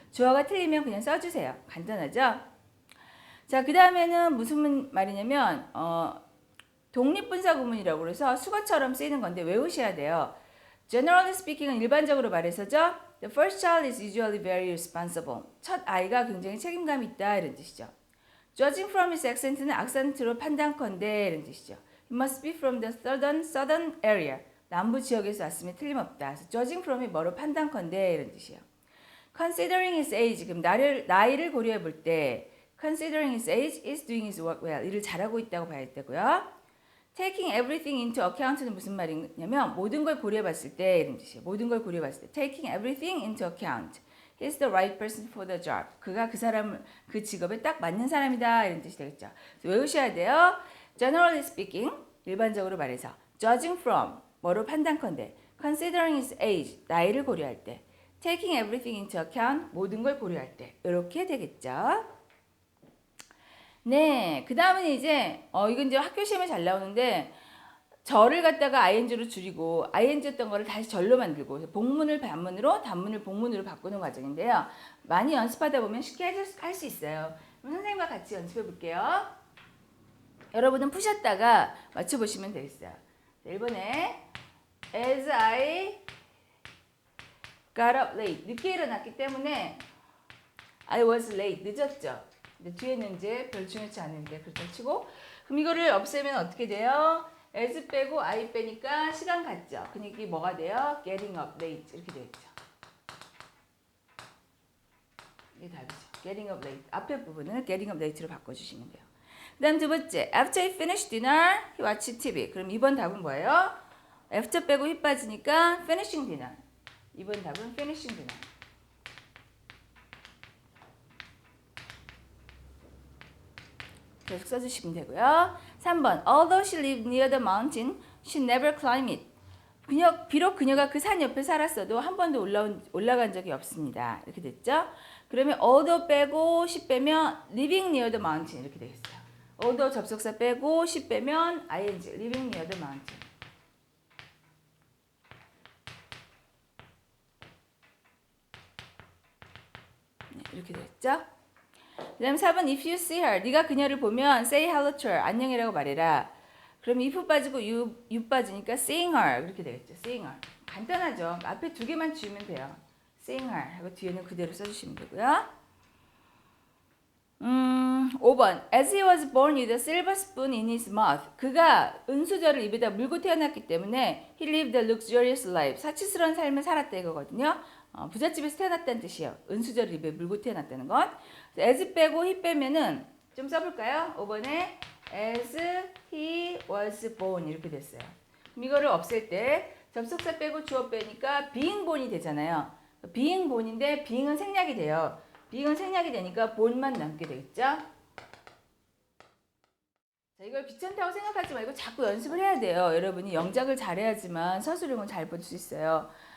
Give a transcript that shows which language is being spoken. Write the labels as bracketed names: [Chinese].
[Korean] 주어가 틀리면 그냥 써주세요. 간단하죠? 자, 그 다음에는 무슨 말이냐면 독립분사 구문이라고 그래서 수거처럼 쓰이는 건데 외우셔야 돼요. Generally speaking은 일반적으로 말해서죠. [English] The first child is usually very responsible. [Korean] 첫 아이가 굉장히 책임감이 있다 이런 뜻이죠. [English] Judging from his accent [Korean] 는 악센트로 판단컨대 이런 뜻이죠. [English] He must be from the southern area. [Korean] 남부 지역에서 왔으면 틀림없다. 그래서 judging from이 뭐로 판단컨대 이런 뜻이에요. [English] Considering his age, [Korean] 그럼 나이를 고려해 볼 때 [English] Considering his age is doing his work well. [Korean] 일을 잘하고 있다고 봐야 되고요. [English] Taking everything into account [Korean] 는 무슨 말이냐면 모든 걸 고려해 봤을 때 이런 뜻이에요. 모든 걸 고려해 봤을 때 [English] Taking everything into account. He's the right person for the job. [Korean] 그가 그 직업에 딱 맞는 사람이다 이런 뜻이 되겠죠. 외우셔야 돼요. Generally speaking, 일반적으로 말해서 Judging from, 뭐로 판단컨대 Considering his age, 나이를 고려할 때 Taking everything into account, 모든 걸 고려할 때 이렇게 되겠죠. 네, 그 다음은 이제 이건 이제 학교 시험에 잘 나오는데 절을 갖다가 ing로 줄이고 ing였던 거를 다시 절로 만들고 복문을 반문으로 단문을 복문으로 바꾸는 과정인데요. 많이 연습하다 보면 쉽게 할 수 있어요. 그럼 선생님과 같이 연습해 볼게요. 여러분은 푸셨다가 맞춰보시면 되겠어요. [English] 1번에 As I got up late. [Korean] 늦게 일어났기 때문에 [English] I was late. [Korean] 늦었죠. 근데 뒤에는 이제 별 중요치 않은데 그렇다 치고 그럼 이거를 없애면 어떻게 돼요? as 빼고 I 빼니까 시간 같죠. 그러니까 이게 뭐가 돼요? getting up late 이렇게 되겠죠. 이게 답이죠. getting up late. 앞에 부분은 getting up late로 바꿔주시면 돼요. [English] 그 다음 두 번째 after he finished dinner he watched TV. [Korean] 그럼 이번 답은 뭐예요? after 빼고 he 빠지니까 finishing dinner. 이번 답은 finishing dinner. 계속 써주시면 되고요. [English] 3번 Although she lived near the mountain, she never climbed it. [Korean] 비록 그녀가 그 산 옆에 살았어도 한 번도 올라간 적이 없습니다. 이렇게 됐죠? 그러면 although 빼고 she 빼면 living near the mountain 이렇게 되겠어요. although 접속사 빼고 she 빼면 ing living near the mountain. 네, 이렇게 됐죠? 그 다음 4번 [English] if you see her, [Korean] 네가 그녀를 보면 [English] say hello to her, [Korean] 안녕이라고 말해라. 그럼 if 빠지고 you 빠지니까 seeing her 그렇게 되겠죠. seeing her. 간단하죠. 앞에 두 개만 지우면 돼요. seeing her 하고 뒤에는 그대로 써주시면 되고요. [English] 5번 as he was born with a silver spoon in his mouth. [Korean] 그가 은수저를 입에다 물고 태어났기 때문에 [English] he lived a luxurious life. [Korean] 사치스러운 삶을 살았다 이거거든요. 부잣집에서 태어났다는 뜻이에요. 은수저를 입에 물고 태어났다는 건. as 빼고 he 빼면은 좀 써볼까요? 5번에 as he was born 이렇게 됐어요. 그럼 이거를 없앨 때 접속사 빼고 주어 빼니까 being born이 되잖아요. being born인데 being은 생략이 돼요. being은 생략이 되니까 born만 남게 되겠죠? 자, 이걸 귀찮다고 생각하지 말고 자꾸 연습을 해야 돼요. 여러분이 영작을 잘해야지만 서술형은 잘 볼 수 있어요.